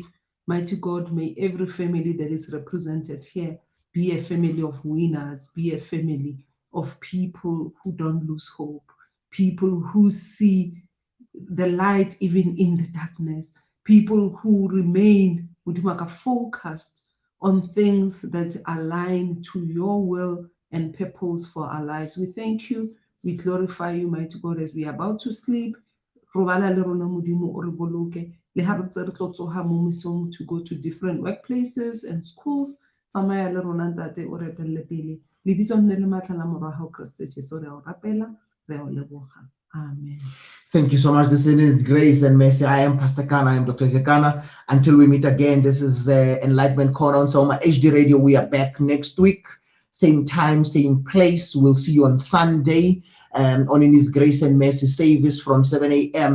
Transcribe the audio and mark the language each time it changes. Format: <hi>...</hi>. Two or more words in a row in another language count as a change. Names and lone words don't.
<en>Mighty God, may every family that is represented here be a family of winners, be a family of people who don't lose hope, people who see the light even in the darkness, people who remain focused on things that align to your will and purpose for our lives. We thank you. We glorify you, mighty God, as we are about to sleep.</en> <st>Robala le rona Modimo o re boloke. Le ha re ntse re tlo tsoga mo mesong</st> <en>to go to different workplaces and schools.</en> <st>Tsamaya le rona ntate o re etelle pele. Lebitso nne le matla la morwa hao Kriste Jesu, re a o rapela, re a o leboga. Amen.</st> <en>Thank you so much. This is Grace and Mercy. I am Pastor Kana. I am Dr. Kekana. Until we meet again, this is Enlightenment Corner on Soma HD Radio. We are back next week. Same time, same place. We'll see you on Sunday on In His Grace and Mercy service from 7 a.m.</en>